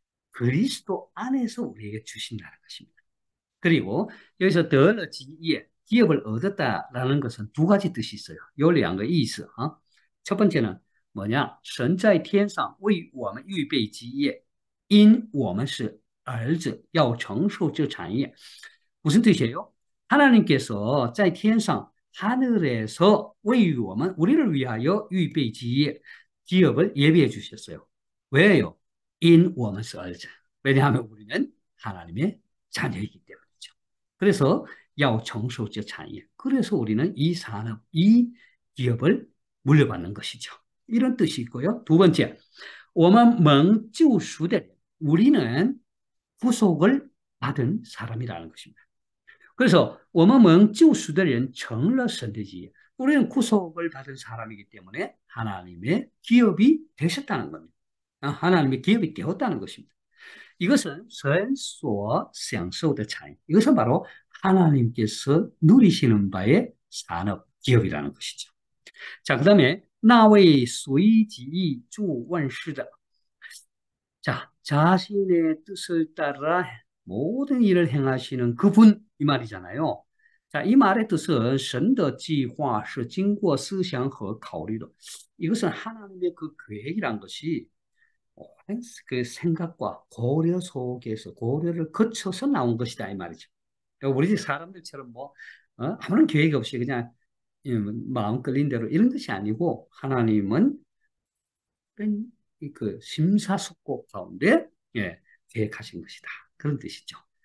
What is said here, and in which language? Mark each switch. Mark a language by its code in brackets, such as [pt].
[ko] 그리스도 안에서 우리에게 주신다는 것입니다. 그리고 여기서 [zh] 得了基业 [ko] 기업을 얻었다라는 것은 두 가지 뜻이 있어요. 요 两个意思. 첫 번째는 뭐냐? [zh] 神在天上为我们预备基业因我们是儿子要承受这产业. [ko] 무슨 뜻이에요? 하나님께서 [zh] 在天上 [ko] 하늘에서 우리를 위하여 [zh] 预备基业 [ko] 기업을 예비해 주셨어요. [zh] 왜요? 因我们是儿子. [ko] 왜냐하면 우리는 하나님의 자녀이기 때문이죠. [zh] 그래서 要承受这产业. [ko] 그래서 우리는 이 산업, 이 기업을 물려받는 것이죠. 이런 뜻이 있고요. 두 번째, [zh] 我们蒙救赎的人, [ko] 우리는 구속을 받은 사람이라는 것입니다. [zh] 그래서 我们蒙救赎的人成了神的基业. [ko] 우리는 구속을 받은 사람이기 때문에 하나님의 기업이 되셨다는 겁니다. 하나님의 기업이 되었다는 것입니다. 이것은 [zh] 神所享受的产业. [ko] 이것은 바로 하나님께서 누리시는 바의 산업, 기업이라는 것이죠. 자, 그 다음에 나의 随己主万事的 자, 자신의 뜻을 따라 모든 일을 행하시는 그분 이 말이잖아요. [zh] 자, 이 말의 뜻은 神的计划是经过思想和考虑的. [ko] 이것은 하나님의 그 계획이란 것이 그 생각과 고려 속에서 고려를 거쳐서 나온 것이다 이 말이죠. 그러니까 우리 사람들처럼 뭐 아무런 계획 없이 그냥 마음 끌린 대로 이런 것이 아니고 하나님은 그 심사숙고 가운데 계획하신 것이다. 그런 뜻이죠.